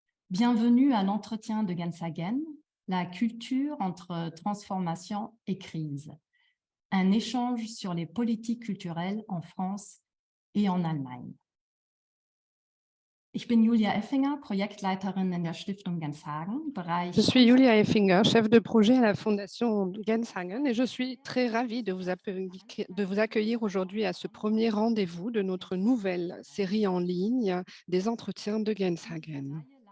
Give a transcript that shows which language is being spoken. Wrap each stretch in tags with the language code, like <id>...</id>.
<fr>Bienvenue à l'entretien de Gensagen, la culture entre transformation et crise. Un échange sur les politiques culturelles en France et en Allemagne.</fr> <de>Ich bin Julia Effinger, Projektleiterin in der Stiftung Genshagen,</de> <fr>Je</fr> <de>Bereich</de> <fr>suis Julia Effinger, chef de projet à la Fondation Genshagen et je suis très ravie de vous accueillir aujourd'hui à ce premier rendez-vous de notre nouvelle série en ligne des entretiens de Genshagen.</fr>